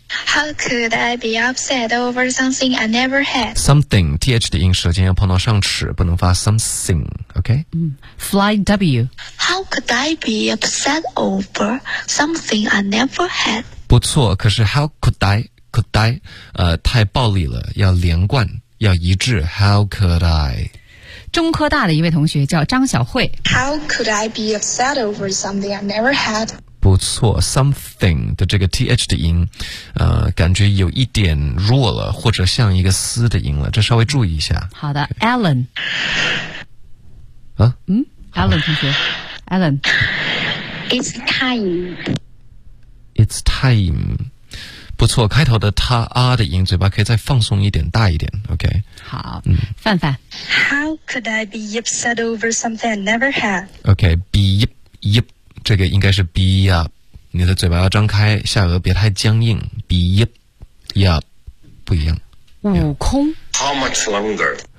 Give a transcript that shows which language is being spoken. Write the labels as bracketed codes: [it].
[en] How could I be upset over something I never had? [zh] Something, TH 的音舌尖要碰到上齿，不能发 something, okay? Fly W. [en] How could I be upset over something I never had? [zh] 不错，可是 [en] how could I? Could I？ [zh] 太暴力了，要连贯，要一致。 [en] How could I？ [zh] 中科大的一位同学叫张小慧。 [en] How could I be upset over something I never had？ [zh] 不错 ，something 的这个 th 的音，感觉有一点弱了，或者像一个思的音了，这稍微注意一下。好的 ，Alan。啊？嗯 ，Alan 同学 ，Alan。 [en] It's time. It's time. [zh] 不错，开头的他啊的音，嘴巴可以再放松一点，大一点 ，OK。好，范范。 [en] How could I be upset over something I never had? [zh] OK, be up, up， 这个应该是 be up， 你的嘴巴要张开，下颚别太僵硬 ，be up, up， 不一样。悟空。 [en] How much longer?